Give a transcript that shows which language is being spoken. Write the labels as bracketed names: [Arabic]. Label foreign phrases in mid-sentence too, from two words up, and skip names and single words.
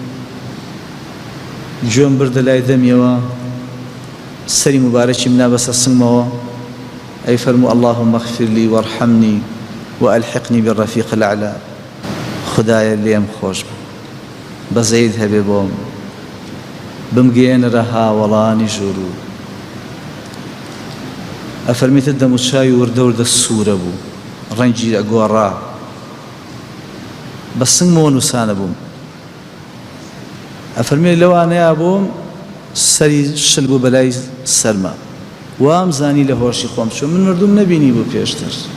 [Central Kurdish] گوێم بردە لای دەمیەوە سەری مبارەکی منا بەسە سنگمەوە ئەی فەرموو [Arabic] اللهم اغفر لي وارحمني وألحقني بالرفيق الأعلى [Central Kurdish] خدایە لێم خۆش بە زەید هەبێ بۆم بمگەێنرە هاوڵانی ژوور و ئەفەرمیتە دەم و چاوی وردە وردە سوورە بوو ڕەنگی ئەگۆڕا بە سنگمەوە نووسانە بووم ئەفەرمێ لەوانەیە بووم سەری شل بوو بەلای سەرما وام زانی لە هۆشی خۆم چۆن من مردوم نەبینی بوو پێشتر